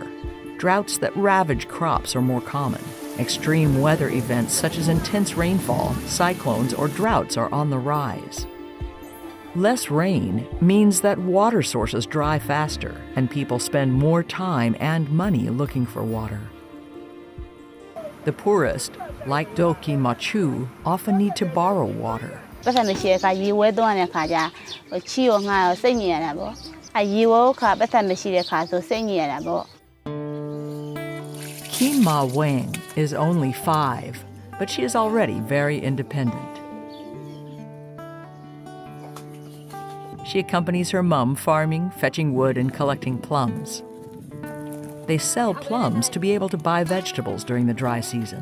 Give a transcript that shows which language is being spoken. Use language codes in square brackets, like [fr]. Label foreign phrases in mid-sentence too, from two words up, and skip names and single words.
[en] Droughts that ravage crops are more common. Extreme weather events such as intense rainfall, cyclones, or droughts are on the rise. Less rain means that water sources dry faster, and people spend more time and money looking for water. The poorest, like Doki Machu, often need to borrow water. [my] ပတ်စံမရှိတဲ့အခါရေဝဲသွားတဲ့အခါကျချီရောငါရောစိတ်ညစ်ရတာပေါ့အဲရေဝဲခါပတ်စံမရှိတဲ့အခါဆိုစိတ်ညစ်ရတာပေါ့ [en] Kim Ma Wang is only 5, but she is already very independent. She accompanies her mom farming, fetching wood, and collecting plums. They sell plums to be able to buy vegetables during the dry season.